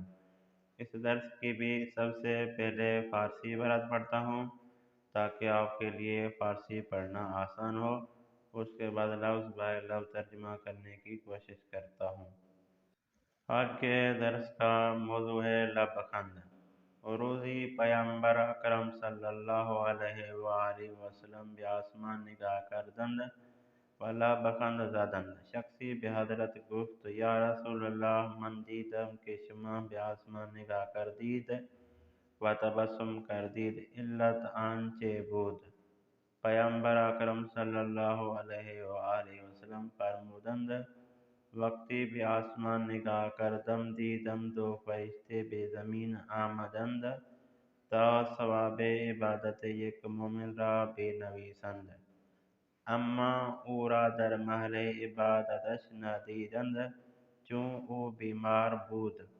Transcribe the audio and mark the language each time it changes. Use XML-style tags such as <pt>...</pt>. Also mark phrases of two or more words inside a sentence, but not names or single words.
<ur>اس درس کی بھی سب سے پہلے فارسی عبارت پڑھتا ہوں تاکہ آپ کے لیے فارسی پڑھنا آسان ہو، اس کے بعد لفظ بائے لفظ ترجمہ کرنے کی کوشش کرتا ہوں۔ آج کے درس کا موضوع ہے لبخند۔</ur> <fa>روزی پیامبر اکرم</fa> <ar>صلی اللہ علیہ وآلہ وسلم</ar> <fa>به آسمان نگاه کردند و لبخند زدند. شخصی به حضرت گفت</fa> <ar>یا رسول الله</ar> <fa>من دیدم که شما به آسمان نگاه کردید و تبسم کردید، علت آنچه بود؟ پیامبر اکرم</fa> <ar>صلی اللہ علیہ وآلہ وسلم</ar> <fa>فرمودند وقتی به آسمان نگاه کردم دیدم دو فرشته به زمین آمدند تا ثواب عبادت یک مومن را بنویسند، اما او را در محل عبادتش ندیدند چون او بیمار بود.</fa>